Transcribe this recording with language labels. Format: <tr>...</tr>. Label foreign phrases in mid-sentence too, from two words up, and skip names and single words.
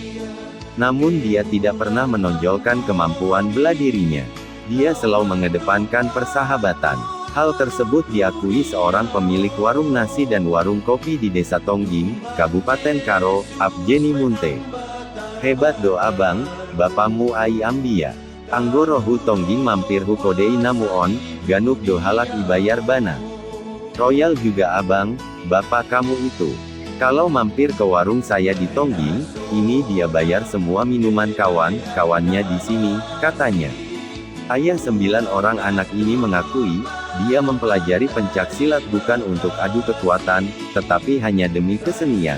<id>Namun dia tidak pernah menonjolkan kemampuan bela dirinya. Dia selalu mengedepankan persahabatan. Hal tersebut diakui seorang pemilik warung nasi dan warung kopi di desa Tongging, Kabupaten Karo, Abjeni Munte.</id> <bts>Hebat doa bang, bapamu ai ambia. Anggorohu Tongging mampir hu kodei namuon, ganuk do halak ibayar bana.</bts> <id>Royal juga abang, bapak kamu itu. Kalau mampir ke warung saya di Tongging, ini dia bayar semua minuman kawannya di sini, katanya. Ayah 9 orang anak ini mengakui, dia mempelajari pencaksilat bukan untuk adu kekuatan, tetapi hanya demi kesenian.</id>